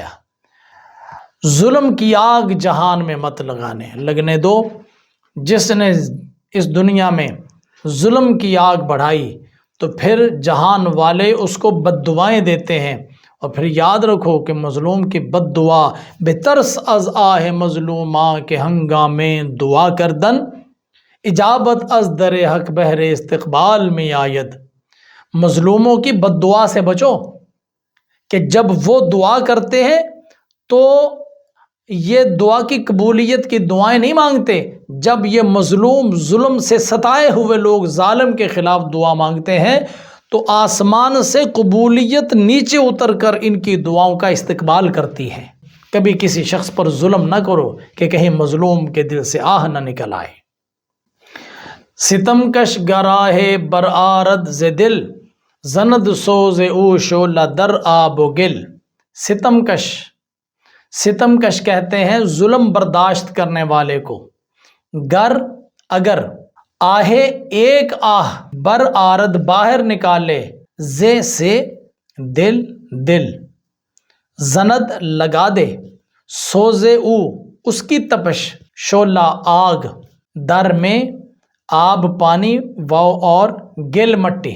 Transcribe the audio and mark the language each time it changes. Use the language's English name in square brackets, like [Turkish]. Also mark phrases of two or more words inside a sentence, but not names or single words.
[Urdu] ظلم کی آگ جہان میں مت لگنے دو۔ جس نے اس دنیا میں ظلم کی آگ بڑھائی تو پھر جہان والے اس کو بد دعائیں دیتے ہیں، اور پھر یاد رکھو کہ مظلوم کی بد دعا [Persian] بترس از آہ مظلوماں کے ہنگامے دعا کردن، اجابت از در حق بہر استقبال میں آید۔ [Urdu] مظلوموں کی بد دعا سے بچو کہ جب وہ دعا کرتے ہیں تو یہ دعا کی قبولیت کی دعائیں نہیں مانگتے، جب یہ مظلوم ظلم سے ستائے ہوئے لوگ ظالم کے خلاف دعا مانگتے ہیں تو آسمان سے قبولیت نیچے اتر کر ان کی دعاؤں کا استقبال کرتی ہے۔ کبھی کسی شخص پر ظلم نہ کرو کہ کہیں مظلوم کے دل سے آہ نہ نکل آئے۔ [Persian] ستم کش گراہ بر آرد ز دل، زند سوز او شعلہ در آب و گل۔ [Urdu] ستم کش کہتے ہیں ظلم برداشت کرنے والے کو۔ گر اگر، آہے ایک آہ، بر آرد باہر نکالے، زے سے دل، زند لگا دے، سوزے او اس کی تپش، شعلہ آگ، در میں آب پانی، واو اور گل مٹی۔